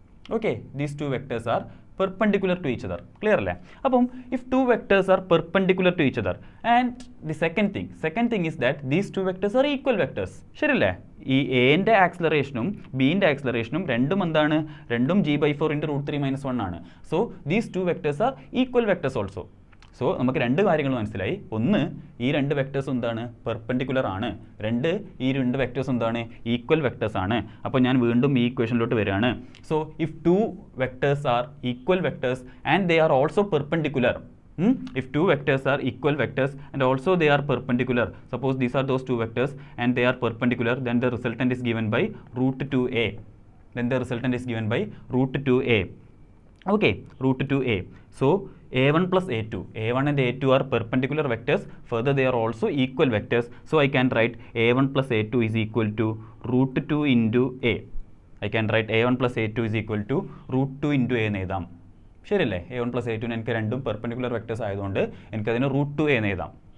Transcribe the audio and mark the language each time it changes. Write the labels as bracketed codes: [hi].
[en] Okay, these two vectors are perpendicular to each other. Clear അല്ലേ? അപ്പം if two vectors are perpendicular to each other and the second thing is that these two vectors are equal vectors. [ml] ശരിയല്ലേ? ഈ എന്റെ ആക്സിലറേഷനും ബിന്റെ ആക്സിലറേഷനും രണ്ടും എന്താണ്? രണ്ടും g/4 × √3 - 1 ആണ്. [en] So these two vectors are equal vectors also. [ml] So നമുക്ക് രണ്ട് കാര്യങ്ങൾ മനസ്സിലായി. ഒന്ന്, ഈ രണ്ട് വെക്ടേഴ്സ് എന്താണ്? പെർപെൻഡിക്കുലർ ആണ്. രണ്ട്, ഈ രണ്ട് വെക്ടേഴ്സ് എന്താണ്? ഈക്വൽ വെക്ടേഴ്സ് ആണ്. അപ്പോൾ ഞാൻ വീണ്ടും ഈ ഇക്വേഷനിലോട്ട് വരികയാണ്. [en] So if two vectors are equal vectors and they are also perpendicular, if two vectors are equal vectors and also they are perpendicular, suppose these are those two vectors and they are perpendicular, then the resultant is given by √2a. Then the resultant is given by √2a. Okay, √2a. So a1 plus a2, a1 and a2 are perpendicular vectors, further they are also equal vectors, so I can write a1 plus a2 is equal to √2 into a. I can write a1 plus a2 is equal to √2 into a [ml] എന്ന് എഴുതാം. ശരിയല്ലേ? a1 plus a2 എനിക്ക് രണ്ടും perpendicular vectors ആയതുകൊണ്ട് എനിക്കതിന് √2a എന്ന് എഴുതാം.